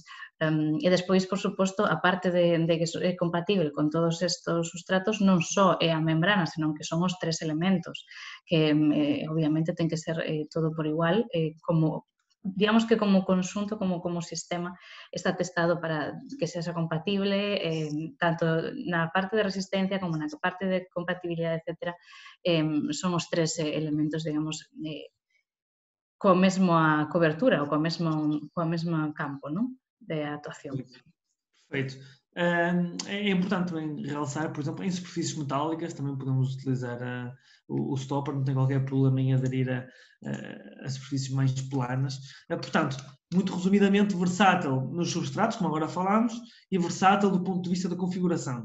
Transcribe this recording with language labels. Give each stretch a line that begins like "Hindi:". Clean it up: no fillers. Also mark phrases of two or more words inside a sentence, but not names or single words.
Galician: E despois, por suposto, a parte de que é compatible con todos estes substratos, non só é a membrana, senón que son os 3 elementos, que obviamente ten que ser todo por igual, como digamos que como conxunto, como sistema, está testado para que sexa compatible, tanto na parte de resistencia como na parte de compatibilidade, etc. Son os 3 elementos, digamos, coa mesma cobertura ou coa mesma campo, non? De actuación.
Portuguese: Perfeito. É importante também realçar, por exemplo, em superfícies metálicas também podemos utilizar o stopper, não tem qualquer problema em aderir a superfícies mais planas. Portanto, muito resumidamente, versátil nos substratos, como agora falámos, e versátil do ponto de vista da configuração.